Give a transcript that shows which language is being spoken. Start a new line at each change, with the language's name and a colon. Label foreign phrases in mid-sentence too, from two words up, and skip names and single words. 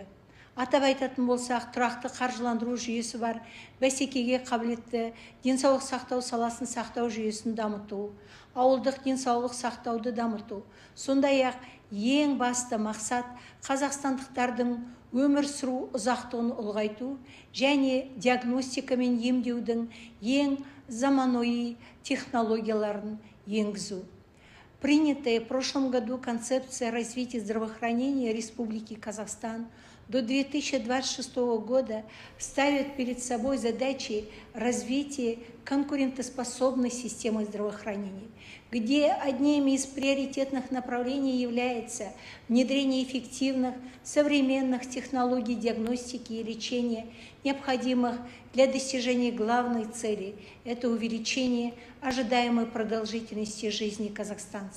Kazakh: Атап айтатын болсақ, тұрақты қаржыландыру жүйесі бар, бәсекеге қабілетті денсаулық сақтау саласын сақтау жүйесін дамыту, ауылдық денсаулық сақтауды дамыту. Сондай-ақ ең басты мақсат қазақстандықтардың өмір сүру ұзақтығын ұлғайту және диагностика мен емдеудің ең заманауи технологияларын енгізу.
Russian: Принятая в прошлом году концепция развития здравоохранения Республики Казахстан до 2026 года ставит перед собой задачи развития конкурентоспособной системы здравоохранения, где одним из приоритетных направлений является внедрение эффективных современных технологий диагностики и лечения, необходимых для достижения главной цели – это увеличение ожидаемой продолжительности жизни казахстанцев.